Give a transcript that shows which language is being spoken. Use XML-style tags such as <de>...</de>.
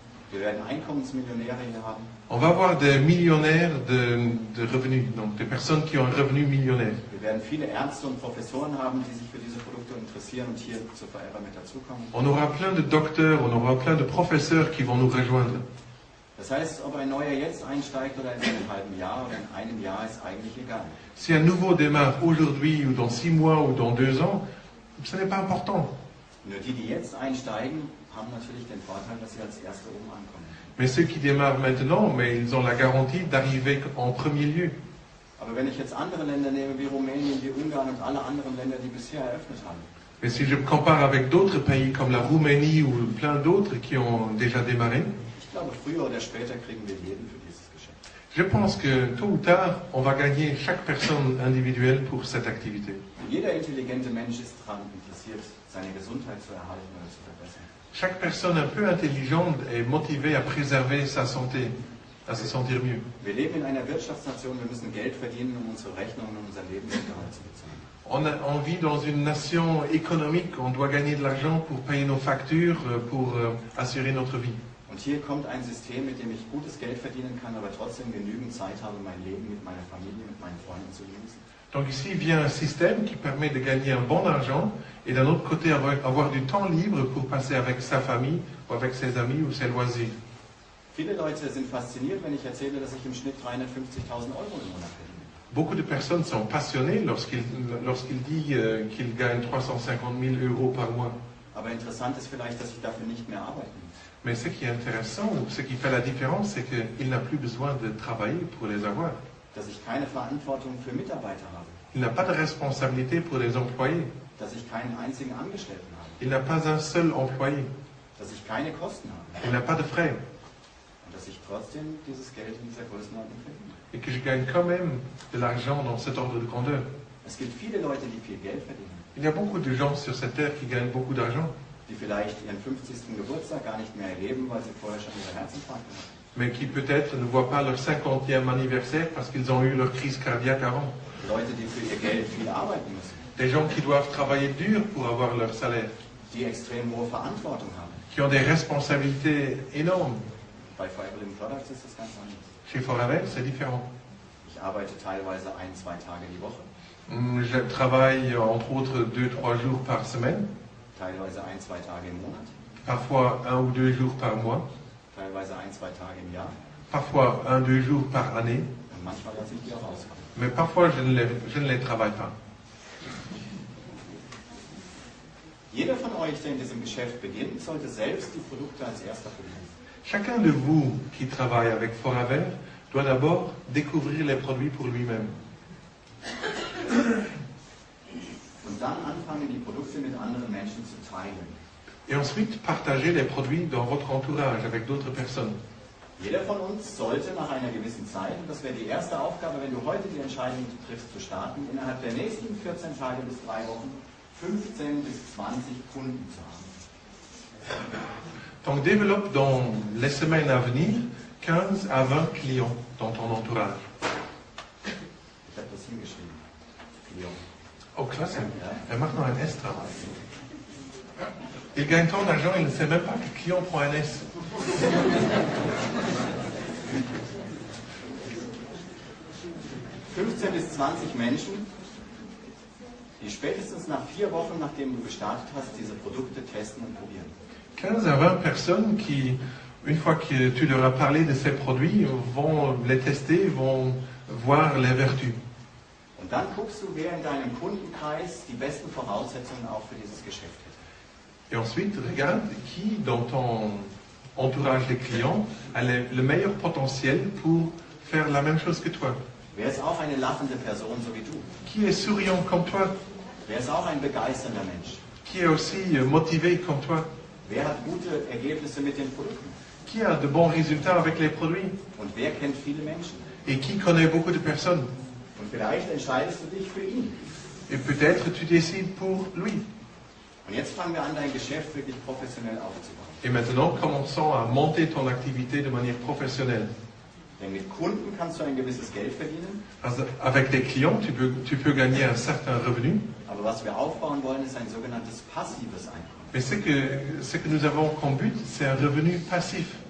<de>Wir werden Einkommensmillionäre hier haben.</de> <fr>On va avoir des millionnaires de revenus, donc des personnes qui ont un revenu millionnaire.</fr> <de>Wir werden viele Ärzte und Professoren haben, die sich für diese Produkte interessieren und hier zu Forever mit dazukommen.</de> <fr>On aura plein de docteurs, on aura plein de professeurs qui vont nous rejoindre.</fr> <de>Das heißt, ob ein neuer jetzt einsteigt oder in einem halben Jahr oder in einem Jahr, ist eigentlich egal.</de> <fr>Si un nouveau démarre aujourd'hui ou dans 6 mois ou dans 2 ans, ce n'est pas important.</fr> <de>Nur die, die jetzt einsteigen, haben natürlich den Vorteil, dass sie als Erste oben ankommen.</de> <fr>Mais ceux qui démarrent maintenant, mais ils ont la garantie d'arriver en premier lieu.</fr> <de>Aber wenn ich jetzt andere Länder nehme, wie Rumänien, wie Ungarn und alle anderen Länder, die bisher eröffnet haben,</de> <fr>Mais si je compare avec d'autres pays comme la Roumanie ou plein d'autres qui ont déjà démarré,</fr> <de>ich glaube, früher oder später kriegen wir jeden für dieses Geschäft.</de> <fr>je pense que tôt ou tard, on va gagner chaque personne individuelle pour cette activité.</fr> <de>Jeder intelligente Mensch ist daran interessiert, seine Gesundheit zu erhalten oder zu verbessern.</de> <fr>Chaque personne un peu intelligente est motivée à préserver sa santé, à se sentir mieux.</fr> <de>Wir leben in einer Wirtschaftsnation, wir müssen Geld verdienen, um unsere Rechnungen und unser Lebensunterhalt zu bezahlen.</de> <fr>On vit dans une nation économique, on doit gagner de l'argent pour payer nos factures, pour assurer notre vie.</fr> <de>Und hier kommt ein System, mit dem ich gutes Geld verdienen kann, aber trotzdem genügend Zeit habe, mein Leben mit meiner Familie, mit meinen Freunden zu genießen.</de> <fr>Donc ici vient un système qui permet de gagner un bon argent et d'un autre côté avoir du temps libre pour passer avec sa famille ou avec ses amis ou ses loisirs.</fr> <de>Viele Leute sind fasziniert, wenn ich erzähle, dass ich im Schnitt 350.000 Euro im Monat verdiene.</de> <fr>Beaucoup de personnes sont passionnées lorsqu'il dit qu'il gagne 350 000 € par mois.</fr> <de>Aber interessant ist vielleicht, dass ich dafür nicht mehr arbeiten muss.</de> <fr>Mais ce qui est intéressant, ou ce qui fait la différence, c'est qu'il n'a plus besoin de travailler pour les avoir.</fr> <de>Dass ich keine Verantwortung für Mitarbeiter habe.</de> <fr>Il n'a pas de responsabilité pour les employés.</fr> <de>Dass ich keinen einzigen Angestellten habe.</de> <fr>Il n'a pas un seul employé.</fr> <de>Dass ich keine Kosten habe.</de> <fr>Il n'a pas de frais.</fr> <de>Und dass ich trotzdem dieses Geld in dieser Größenordnung verdiene.</de> <fr>Et que je gagne quand même de l'argent dans cet ordre de grandeur.</fr> <de>Es gibt viele Leute, die viel Geld verdienen.</de> <fr>Il y a beaucoup de gens sur cette terre qui gagnent beaucoup d'argent.</fr> <de>Die vielleicht ihren 50. Geburtstag gar nicht mehr erleben, weil sie vorher schon ihre Herzinfarkte hatten.</de> <fr>Mais qui peut-être ne voient pas leur 50e anniversaire parce qu'ils ont eu leur crise cardiaque avant.</fr> <de>Leute, die für ihr Geld viel arbeiten müssen.</de> <fr>Des gens qui doivent travailler dur pour avoir leur salaire.</fr> <de>Die extrem hohe Verantwortung haben.</de> <fr>Qui ont des responsabilités énormes.</fr> <de>Bei Forever Living Products ist das ganz anders.</de> <fr>Chez Forever, c'est différent.</fr> <de>Ich arbeite teilweise 1-2 Tage die Woche.</de> <fr>Je travaille entre autres 2-3 jours par semaine,</fr> <de>teilweise 1-2 Tage im Monat,</de> <fr>parfois 1 ou 2 jours par mois,</fr> <de>teilweise 1-2 Tage im Jahr</de> <fr>parfois 1-2 jours par année,</fr> <de>und manchmal lasse ich die auch ausfallen.</de> <fr>mais parfois je ne les travaille pas.</fr> <de>Jeder von euch, der in diesem Geschäft beginnt, sollte selbst die Produkte als erster probieren.</de> <fr>Chacun de vous qui travaille avec Foraver doit d'abord découvrir les produits pour lui-même.</fr> <de>Und dann anfangen, die Produkte mit anderen Menschen zu teilen.</de> <fr>Et ensuite, partager les produits dans votre entourage avec d'autres personnes.</fr> <de>Jeder von uns sollte nach einer gewissen Zeit, und das wäre die erste Aufgabe, wenn du heute die Entscheidung triffst zu starten, innerhalb der nächsten 14 Tage bis 3 Wochen 15 bis 20 Kunden zu haben.</de> <fr>Donc développe dans les semaines à venir 15 à 20 clients dans ton entourage.</fr> <de>Ich habe das hingeschrieben.</de> <fr>Client.</fr> <de>Oh, klasse. Er macht noch ein S drauf.</de> <fr>Il gagne tant d'argent, il ne sait même pas que client prend un S.</fr> <de>Bis 20 Menschen, die spätestens nach 4 Wochen, nachdem du gestartet hast, diese Produkte testen und probieren.</de> <fr>15 à 20 personnes qui, une fois que tu leur as parlé de ces produits, vont les tester, vont voir les vertus.</fr> <de>Und dann guckst du, wer in deinem Kundenkreis die besten Voraussetzungen auch für dieses Geschäft hat.</de> <fr>Et ensuite, regarde qui dans ton entourage des clients a le meilleur potentiel pour faire la même chose que toi.</fr> <de>Wer ist auch eine lachende Person, so wie du?</de> <fr>Qui est souriant comme toi?</fr> <de>Wer ist auch ein begeisternder Mensch?</de> <fr>Qui est aussi motivé comme toi?</fr> <de>Wer hat gute Ergebnisse mit den Produkten?</de> <fr>Qui a de bons résultats avec les produits?</fr> <de>Und wer kennt viele Menschen?</de> <fr>Et qui connaît beaucoup de personnes?</fr> <de>Und vielleicht entscheidest du dich für ihn.</de> <fr>Et peut-être tu décides pour lui.</fr> <de>Und jetzt fangen wir an, dein Geschäft wirklich professionell aufzubauen.</de> <fr>Et maintenant, commençons à monter ton activité de manière professionnelle.</fr> <de>Denn mit Kunden kannst du ein gewisses Geld verdienen.</de> <fr>Also, avec des clients, tu peux gagner un certain revenu.</fr> <de>Aber was wir aufbauen wollen, ist ein sogenanntes passives Einkommen.</de> <fr>Mais ce que nous avons comme but, c'est un revenu passif.</fr>